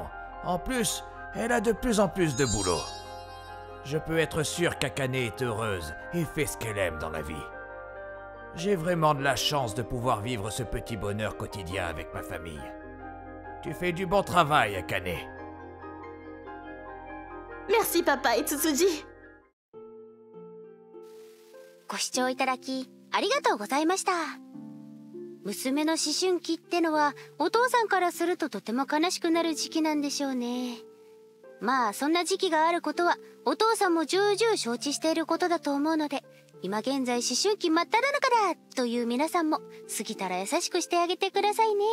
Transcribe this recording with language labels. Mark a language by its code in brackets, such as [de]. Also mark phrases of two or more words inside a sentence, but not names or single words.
[fr] En plus, elle a de plus en plus de boulot. Je peux être sûr qu'Akane est heureuse et fait ce qu'elle aime dans la vie. J'ai vraiment de la chance de pouvoir vivre ce petit bonheur quotidien avec ma famille. Tu fais du bon travail, Akane. Merci papa et Tsutsuji. [ja] ご視聴いただきありがとうございました。娘の思春期ってのはお父さんからするととても悲しくなる時期なんでしょうね。まあそんな時期があることはお父さんも重々承知していることだと思うので、今現在思春期真っ只中だという皆さんも過ぎたら優しくしてあげてくださいね。